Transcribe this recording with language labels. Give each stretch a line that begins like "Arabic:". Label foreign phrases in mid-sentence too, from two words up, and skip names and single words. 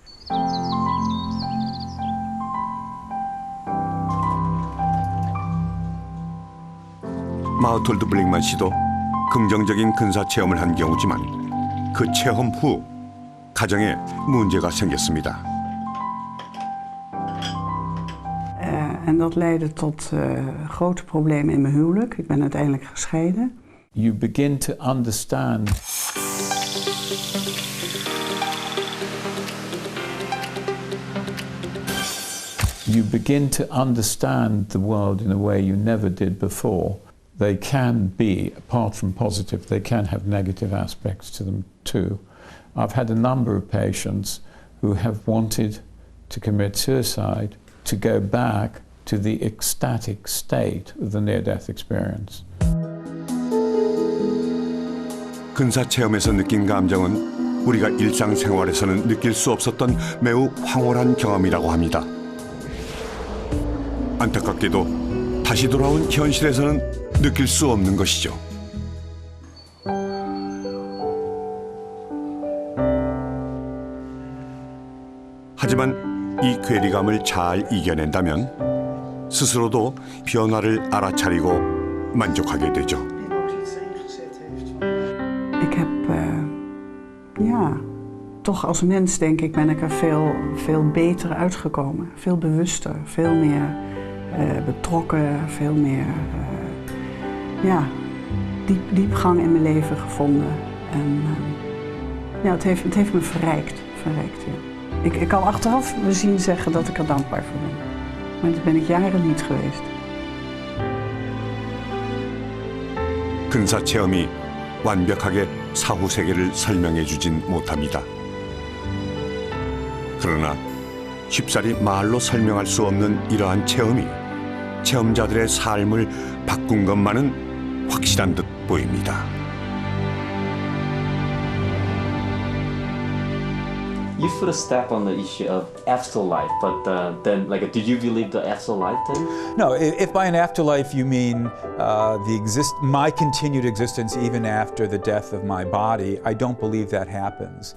Korean: 마우톨드 블링만 씨도 긍정적인 근사 체험을 한 경우지만 그 체험 후 가정에 문제가 생겼습니다.
Dutch: En dat leidde tot grote problemen in mijn huwelijk. Ik ben uiteindelijk gescheiden.
English: You begin to understand. You begin to understand the world in a way you never did before. They can be, apart from positive, they can have negative aspects to them too. I've had a number of patients who have wanted to commit suicide to go back to the ecstatic state of the near-death experience.
Korean: 근사 체험에서 느낀 감정은 우리가 일상생활에서는 느낄 수 없었던 매우 황홀한 경험이라고 합니다. 안타깝게도 다시 돌아온 현실에서는 느낄 수 없는 것이죠. 하지만 이 괴리감을 잘 이겨낸다면 스스로도 변화를 알아차리고 만족하게 되죠.
Dutch: Ik heb, toch als mens denk ik ben ik er veel beter uitgekomen. Veel bewuster, veel meer betrokken, veel meer diepgang in mijn leven gevonden. En het heeft me verrijkt. Ja. Ik kan achteraf bezien zeggen dat ik er dankbaar voor ben. Maar dat ben ik jaren niet geweest.
Korean: 근사 체험이 완벽하게 사후 세계를 설명해 주진 못합니다. 그러나 쉽사리 말로 설명할 수 없는 이러한 체험이 체험자들의 삶을 바꾼 것만은 확실한 듯 보입니다.
English: You put a step on the issue of afterlife, but then, did you believe the afterlife then? No, if by an afterlife you mean my continued existence even after the death of my body, I don't believe that happens.